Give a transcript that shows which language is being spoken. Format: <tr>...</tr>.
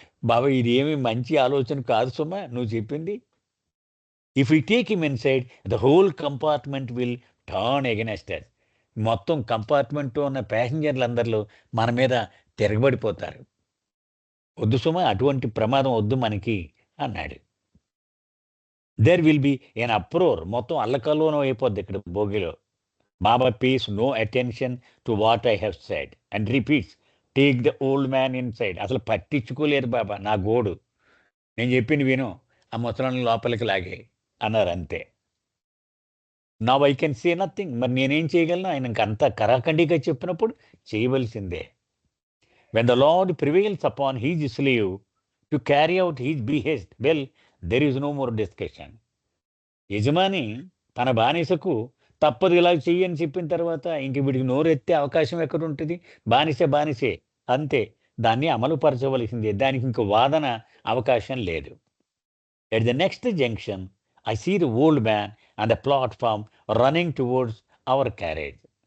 <te>బాబా, ఇదేమి మంచి ఆలోచన కాదు సుమా నువ్వు చెప్పింది.</te> <en>If we take him inside the whole compartment will turn against us.</en> <te>మొత్తం కంపార్ట్మెంట్‌లో ఉన్న ప్యాసింజర్లందరిలో మన మీద తిరగబడిపోతారు. వద్దు సుమా, అటువంటి ప్రమాదం వద్దు మనకి అన్నాడు.</te> <en>There will be an uproar.</en> <te>మొత్తం అల్లకల్లోలం అయిపోద్ది ఇక్కడ భోగిలో.</te> <en>Baba pays no attention to what I have said and repeats, "Take the old man inside."</en> <te>అసలు పట్టించుకోలేదు బాబా నా గోడు. నేను చెప్పింది విను. ఆ ముసలోడిని లోపలికి లాగేయి అన్నారు అంతే.</te> <en>Now I can say nothing.</en> <te>మరి నేనేం చేయగలను? ఆయన ఇంకంతా కరాఖండిగా చెప్పినప్పుడు చేయవలసిందే.</te> <en>When the Lord prevails upon his slave to carry out his behest, well, there is no more discussion.</en> <te>యజమాని తన బానిసకు తప్పదు ఇలా చెయ్యి అని చెప్పిన తర్వాత ఇంక వీడికి నోరెత్తే అవకాశం ఎక్కడుంటది? బానిసే బానిసే. అంతే. దాన్ని అమలుపరచవలసిందే. దానికి ఇంక వాదన అవకాశం లేదు.</te> <en>At the next junction I see the old man on the platform running towards our carriage.</en>